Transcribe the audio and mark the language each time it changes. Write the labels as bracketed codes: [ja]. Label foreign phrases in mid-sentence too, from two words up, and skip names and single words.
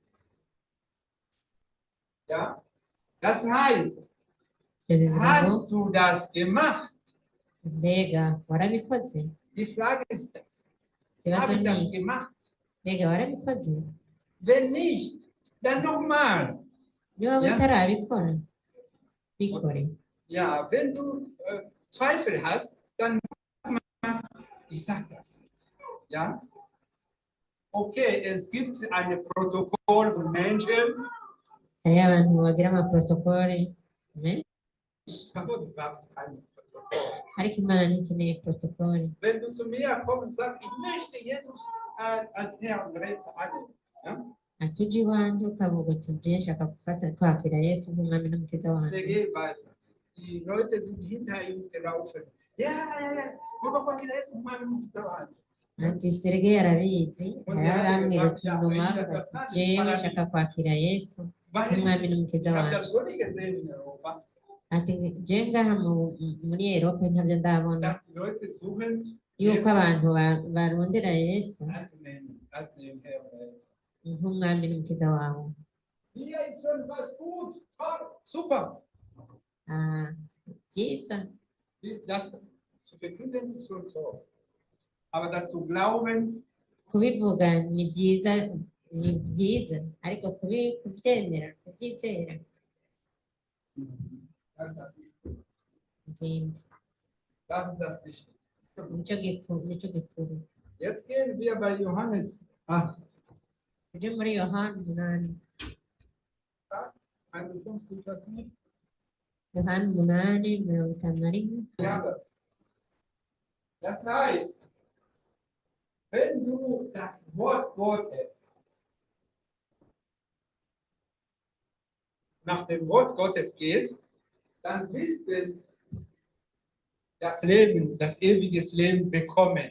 [de] Ja? Das heißt, hast du das gemacht? [rn] mbega warabikoze [de] Die Frage ist das. [rn] ikibazo [de] Habe ich [rn] ni [de] das [rn] iki? [de] gemacht? [rn] Mbega warabikoze? [de] Wenn nicht, dann nochmal. [rn] Niba [de] Ja? [rn] utarabikora bikore. [de] Ja, wenn du Zweifel hast, dann ich sage das jetzt. Ja? Okay, es gibt ein Protokoll von Menschen, [rn] Hariho abantu bagira amaprotokole menshi, [de] aber du brauchst kein Protokoll. [rn] ariko Imana ntikeneye protokole. [de] Wenn du zu mir kommst und sagst, ich möchte Jesus als Herr und Retter annehmen, ja? [rn] Ati uje iwanjye ukavuga uti je nshaka kwakira Yesu nk'umwami n'umukiza wanjye. [de] Sergei weiß das. Die Leute sind hinter ihm gelaufen. Ja, aber [rn] kwakira Yesu umwami n'umukiza wanjye. Ati Sergeyi arabizi, hariho abamwirutse inyuma bavuga ati jewe nshaka kwakira Yesu nk'umwami [de] Ich [rn] n'umukiza [de] habe [rn] wanjye. [de] das schon nicht gesehen in Europa, [rn] Ati je ngaha muri Erope ntabyo ndabona [de] dass die Leute suchen, [rn] yuko [de] Jesus [rn] abantu barondera Yesu [de] anzunehmen als den Herr und Retter. [rn] nk'umwami n'umukiza wawe. [de] Hier ist schon was gut, toll, super. [rn] Ah, byiza [de] Das zu verkünden ist schon toll. Aber das zu glauben, [rn] kubivuga ni byiza, ariko kubyemera kubyizera ikindi [de] das ist das Wichtige. [rn] nicyo gikuru. [de] Jetzt gehen wir bei Johannes 8, [rn] Uje muri Yohana 8, 51, [de] was nicht? [rn] Yohana 8:51. [de] Ja, das heißt, wenn du das Wort Gottes nach dem Wort Gottes gehst, dann wirst du das Leben, das ewige Leben bekommen.